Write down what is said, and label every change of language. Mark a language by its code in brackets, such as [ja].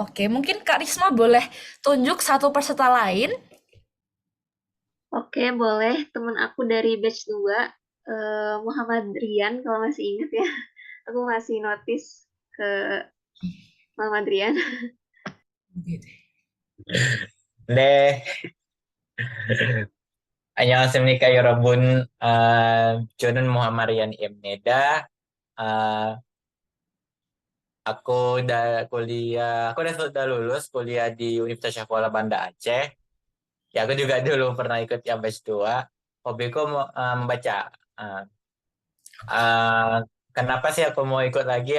[id] Oke, mungkin Kak Risma boleh tunjuk satu peserta lain. Oke, boleh. Temen aku dari batch 2, Muhammad Rian, kalau masih ingat ya. Aku masih notice ke Muhammad Rian. [ko] 네, 안녕하십니까, 여러분. 저는 Muhammad Rian Ibneda. [id] Uh, aku udah lulus kuliah di Universitas Syafuala Banda Aceh. Ya, aku juga dulu pernah ikut yang batch 2. Hobiku membaca. Uh, uh, Kenapa sih aku mau ikut lagi?